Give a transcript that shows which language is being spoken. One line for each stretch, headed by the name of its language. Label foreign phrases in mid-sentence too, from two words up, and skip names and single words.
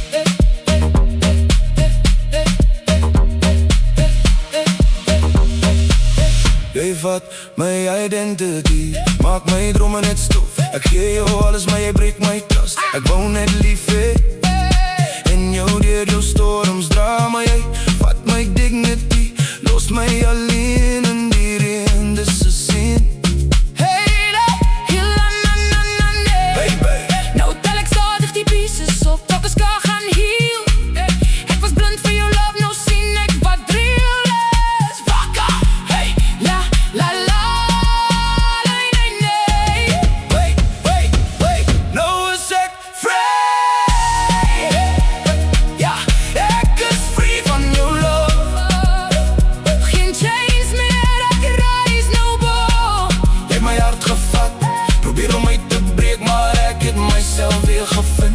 Afrikaans: Jy vat my identity, maak my drome net stof. Ek gee jou alles, maar jy breek my trust. Ek wou net lief hê en jou deur jou storms dra, maar jy vat my dignity, los my alleen in die reën. Dis 'n sin, Hey la, hey la, na na na nee. baby. Nou tel ek stadig die pieces op, tot ek kan gaan heal. Ek was blind vir jou love, nou sien ek wat real is. Wakker, hey, la, la, la, nee, nee, nee.
English: Wait, wait, wait,
Afrikaans: nou is ek vrij. Ja, Ek is free van jou love. geen chains meer, ek reis nou boor. Jy het my hart gevat, probeer om my te breek, maar ek het myself weer gevind.